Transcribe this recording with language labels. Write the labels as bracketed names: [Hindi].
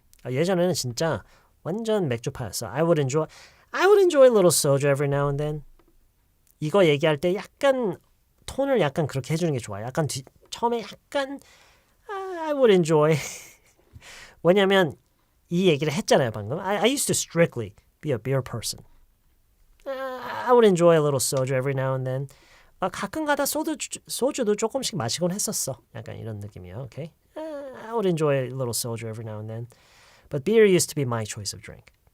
[Korean] 예전에는 진짜 완전 맥주파였어. [English] I would enjoy a little soju every now and then. [Korean] 이거 얘기할 때 약간 톤을 약간 그렇게 해주는 게 좋아요. 약간 처음에 약간 [English] I would enjoy. [Korean] 왜냐면 이 얘기를 했잖아요 방금. [English] I used to strictly be a beer person. I would enjoy a little soju every now and then. [Korean] 가끔가다 소주도 조금씩 마시곤 했었어. 약간 이런 느낌이에요. Okay? [English] I would enjoy a little soju every now and then. But beer used to be my choice of drink.